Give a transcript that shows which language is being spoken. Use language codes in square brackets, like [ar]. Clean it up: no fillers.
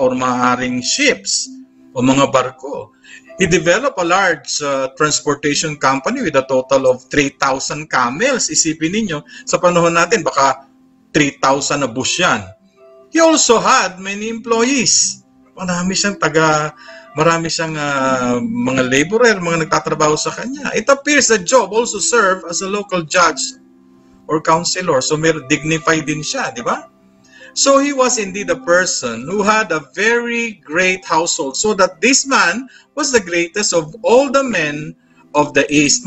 [tl] Or maaaring ships o mga barko. [en] He developed a large transportation company with a total of 3,000 camels. [tl] Isipin ninyo, sa panahon natin, baka 3,000 na bus yan. [en] He also had many employees. [tl] Marami siyang Marami siyang mga laborer, mga nagtatrabaho sa kanya. [en] It appears that Job also served as a local judge or counselor. [tl] So may dignified din siya, di ba? [en] So he was indeed a person who had a very great household, so that this man was the greatest of all the men of the East.